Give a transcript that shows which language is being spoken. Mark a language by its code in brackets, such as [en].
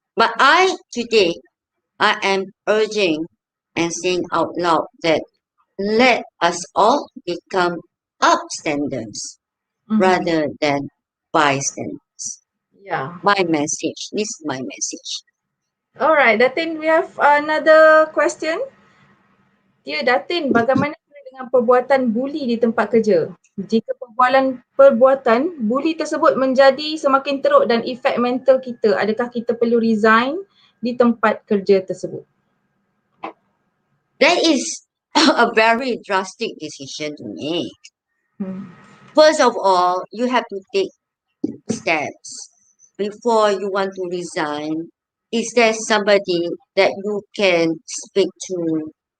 [en] But today, I am urging and saying out loud that let us all become upstanders Mm-hmm. rather than bystanders. Yeah. My message. This is my message. All right, Datin, we have another question. [ms] Ya, Datin, bagaimana dengan perbuatan buli di tempat kerja? Jika perbuatan buli tersebut menjadi semakin teruk dan efek mental kita, adakah kita perlu resign di tempat kerja tersebut? [en] That is a very drastic decision to make. Hmm. First of all, you have to take steps before you want to resign. Is there somebody that you can speak to?